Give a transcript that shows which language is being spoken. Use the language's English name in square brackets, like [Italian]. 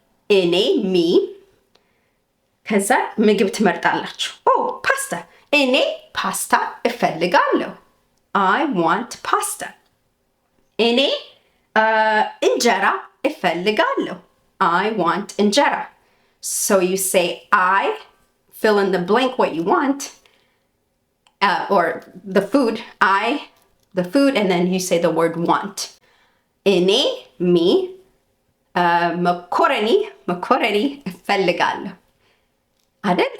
[Amharic] እኔ ሚ ከዛ ምግብ ትመርጣላችሁ። ፓስታ፣ እኔ ፓስታ እፈልጋለሁ። [English] I want pasta. [Amharic] እኔ እንጀራ እፈልጋለሁ። [English] I want [Amharic] እንጀራ. [English] So you say I, fill in the blank what you want, or the food, the food, and then you say the word want. [Amharic] እኔ me መኮረኒ እፈልጋለሁ አይደል?